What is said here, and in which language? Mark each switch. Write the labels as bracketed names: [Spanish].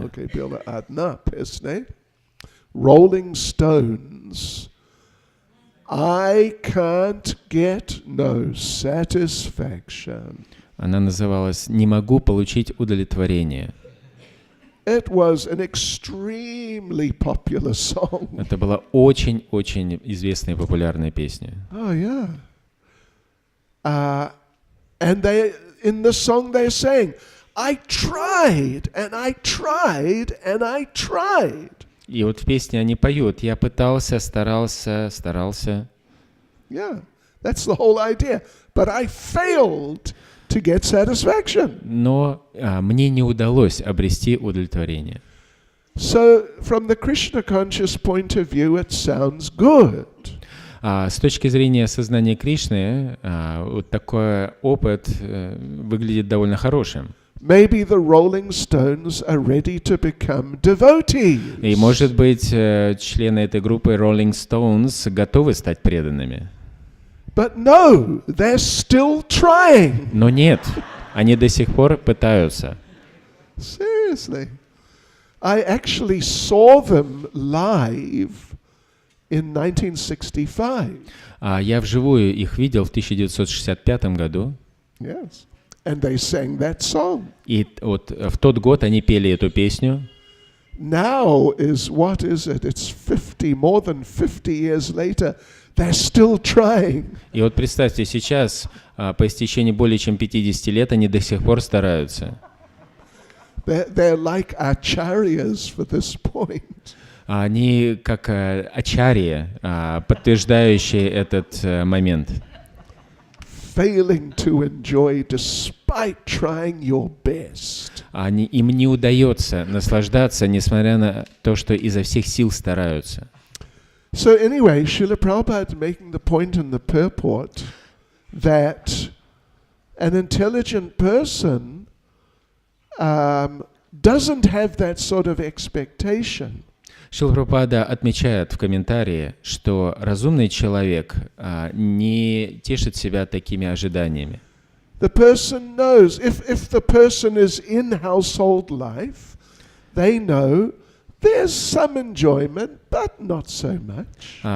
[Russian] Okay, была одна песня. [English] Rolling Stones. I can't get no satisfaction. [Russian] Она называлась «Не могу получить удовлетворение». [English] It was an extremely popular song. [Russian] Это была очень-очень известная и популярная песня. [English] Oh yeah. And they in the song they're saying, I tried and I tried and I tried. [Russian] И вот в песне они поют: «Я пытался, старался, старался». [English] Yeah, that's the whole idea. But I failed to get satisfaction. [Russian] Но мне не удалось обрести удовлетворение. [English] So, from the Krishna conscious point of view, it sounds good. [Russian] С точки зрения сознания Кришны, вот такой опыт выглядит довольно хорошим. [English] Maybe the Rolling Stones are ready to become devotees. [Russian] И, может быть, члены этой группы Rolling Stones готовы стать преданными. [English] But no, they're still trying. [Russian] Но нет, они до сих пор пытаются. [English] Seriously. I actually saw them live in 1965. [Russian] Я вживую их видел в 1965 году. [English] Yes. And they sang that song. [Russian] И вот в тот год они пели эту песню. [English] Now is, what is it? It's 50, more than 50 years later. They're still trying. [Russian] И вот представьте, сейчас, по истечении более чем 50 лет, они до сих пор стараются. [English] They're like acharyas for this point. [Russian] Они как ачарьи, подтверждающие этот момент. [English] Failing to enjoy despite trying your best. [Russian] Им не удается наслаждаться, несмотря на то, что изо всех сил стараются. [English] So anyway, Srila Prabhupada making the point in the purport that an intelligent person doesn't have that sort of expectation. [Russian] Шрила Прабхупада отмечает в комментарии, что разумный человек не тешит себя такими ожиданиями. [English] The person knows, if the person is in household life, they know there's some enjoyment, but not so much.